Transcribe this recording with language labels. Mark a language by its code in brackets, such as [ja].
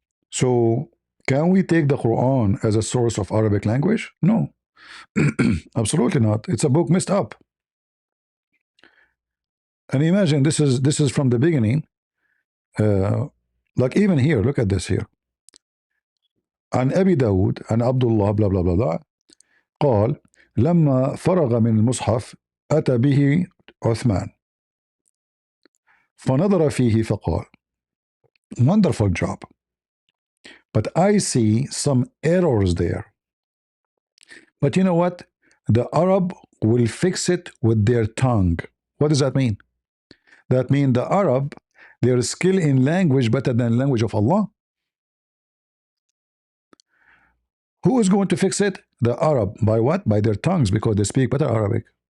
[en] So can we take the Quran as a source of Arabic language? No. Absolutely not. It's a book messed up. And imagine this is from the beginning. Like even here, look at this here. [ar] عن أبي داود عن عبد الله [en] blah blah blah blah [ar] قال لما فرغ من المصحف أتى به عثمان فنظر فيه فقال [en] wonderful job, but I see some errors there. But you know what? The Arab will fix it with their tongue. What does that mean? That means the Arab, their skill in language better than language of Allah. Who is going to fix it? The Arab. By what? By their tongues, because they speak better Arabic.